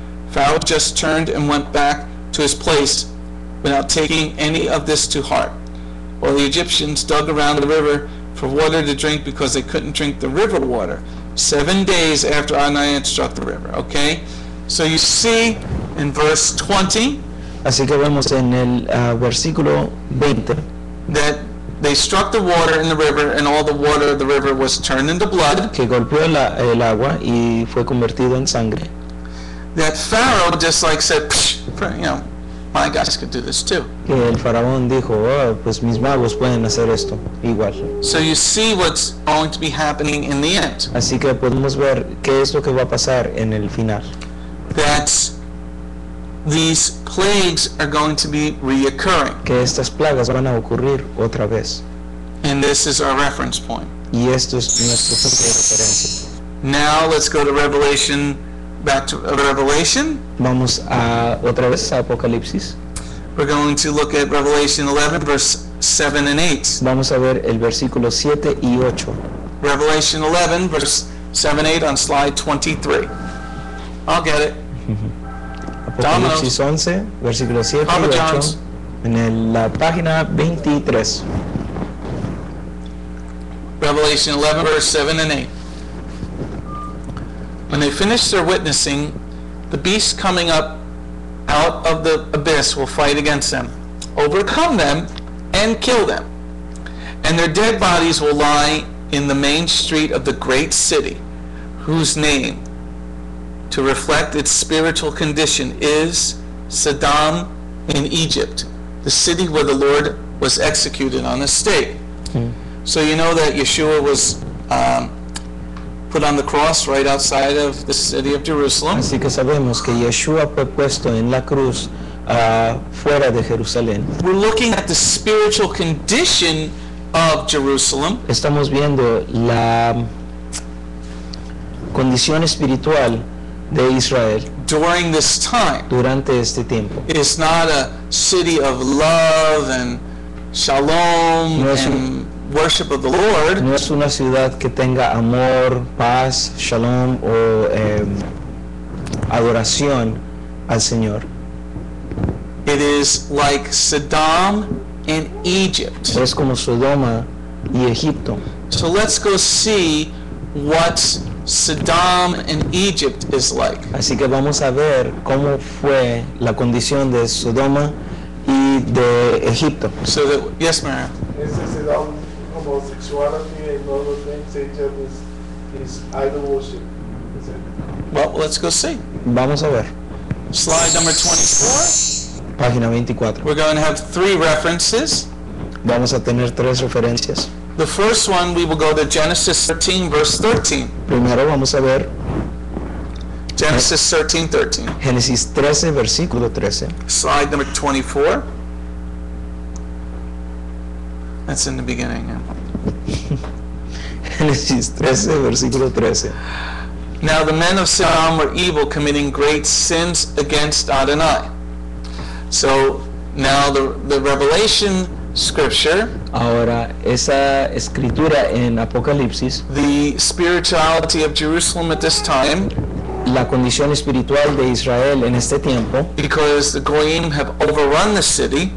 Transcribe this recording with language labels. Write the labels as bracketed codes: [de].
[en] Pharaoh just turned and went back to his place without taking any of this to heart. While the Egyptians dug around the river for water to drink because they couldn't drink the river water, 7 days after Adonai had struck the river. Okay? So you see in verse 20 [es] Así que vemos en el versículo 20 [en] that they struck the water in the river, and all the water of the river was turned into blood. [es] que golpeó el agua y fue convertido en sangre. [en] That Pharaoh just like said, "Psh, you know, my guys could do this too." [es] Que el faraón dijo, oh, pues mis magos pueden hacer esto igual. [en] So you see what's going to be happening in the end. [es] Así que podemos ver qué es lo que va a pasar en el final. [en] That these plagues are going to be reoccurring. [es] Que estas plagas van a ocurrir otra vez. [en] And this is our reference point. [es] Y esto es nuestro punto de referencia. [en] Now let's go to Revelation, back to Revelation. [es] Vamos a otra vez a Apocalipsis. [en] We're going to look at Revelation 11, verse 7 and 8. [es] Vamos a ver el versículo 7 y 8. [en] Revelation 11, verse 7, 8 on slide 23. I'll get it. [es] Apocalipsis 11, versículo 7 Papa y 8. [en] John's. [es] En la página 23. [en] Revelation 11, verse 7 and 8. When they finish their witnessing, the beast coming up out of the abyss will fight against them, overcome them, and kill them. And their dead bodies will lie in the main street of the great city, whose name, to reflect its spiritual condition, is Sodom in Egypt, the city where the Lord was executed on the stake. So you know that Yeshua was put on the cross right outside of the city of Jerusalem. [es] Así que sabemos que Yeshua fue puesto en la cruz fuera de Jerusalén. [en] We're looking at the spiritual condition of Jerusalem. [es] Estamos viendo la condición espiritual de Israel [en] during this time. [es] durante este tiempo. [en] It's not a city of love and shalom [es] No es [en] and worship of the Lord. [es] No es una ciudad que tenga amor, paz, shalom o adoración al Señor. [en] It is like Sodom and Egypt. [es] Es como Sodoma y Egipto. [en] So let's go see what Sodom and Egypt is like. [es] Así que vamos a ver cómo fue la condición de Sodoma y de Egipto. [en] So that, yes, Mary. This is all homosexuality and all those things. Egypt is idol worship. Is it? Well, let's go see. [es] Vamos a ver. [en] Slide number 24. [es] Página 24. [en] We're going to have 3 references. [es] Vamos a tener 3 referencias. [en] The first one, we will go to Genesis 13, verse 13. [es] Primero vamos a ver [en] Genesis 13, 13. [es] Génesis 13, versículo 13. [en] Slide number 24. That's in the beginning. Yeah. [es] Génesis 13, versículo 13. [en] Now the men of Sodom were evil, committing great sins against Adonai. So now the Revelation scripture, [es] Ahora, esa escritura en Apocalipsis, [en] the spirituality of Jerusalem at this time, [es] la condición espiritual de Israel en este tiempo, [en] because the Goyim have overrun the city,